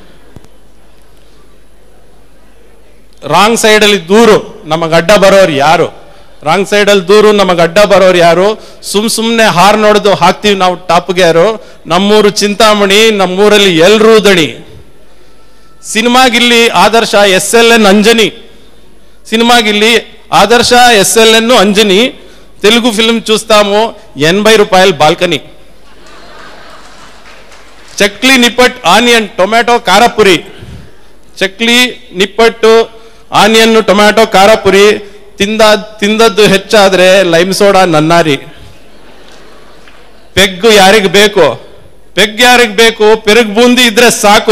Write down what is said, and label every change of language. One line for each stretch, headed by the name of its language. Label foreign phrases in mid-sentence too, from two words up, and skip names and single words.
Kannada: ರಾಂಗ್ ಸೈಡಲ್ಲಿ ದೂರು ನಮಗೆ ಅಡ್ಡ ಬರೋರು ಯಾರು, ರಾಂಗ್ ಸೈಡಲ್ಲಿ ದೂರು ನಮಗೆ ಅಡ್ಡ ಬರೋರು ಯಾರು, ಸುಮ್ಮನೆ ಹಾರ್ ನೋಡ್ದು ಹಾಕ್ತೀವಿ ನಾವು ಟಾಪ್ಗೆ ಯಾರು. ನಮ್ಮೂರು ಚಿಂತಾಮಣಿ, ನಮ್ಮೂರಲ್ಲಿ ಎಲ್ಲರೂ ದಣಿ. ಸಿನಿಮಾಗಿಲ್ಲಿ ಆದರ್ಶ SLN ಅಂಜನಿ, ಸಿನಿಮಾಗಿಲ್ಲಿ ಆದರ್ಶ SLN ಅಂಜನಿ,
Telugu: తెలుగు ఫిల్మ్ చూస్తాము 80 రూపాయల బాల్కనీ.
Kannada: ಚಕ್ಲಿ ನಿಪ್ಪಟ್
English: onion tomato
Kannada: ಖಾರಪುರಿ, ಚಕ್ಲಿ ನಿಪ್ಪಟ್ಟು
English: onion tomato
Kannada: ಖಾರಪುರಿ, ತಿಂದದ್ದು ಹೆಚ್ಚಾದ್ರೆ
English: lime soda
Kannada: ನನ್ನಾರಿ. ಪೆಗ್ ಯಾರಿಗ್ ಬೇಕು, ಪೆಗ್ ಯಾರಿಗ್ ಬೇಕು, ಪೆರುಗ್ ಬೂಂದಿ ಇದ್ರೆ ಸಾಕು.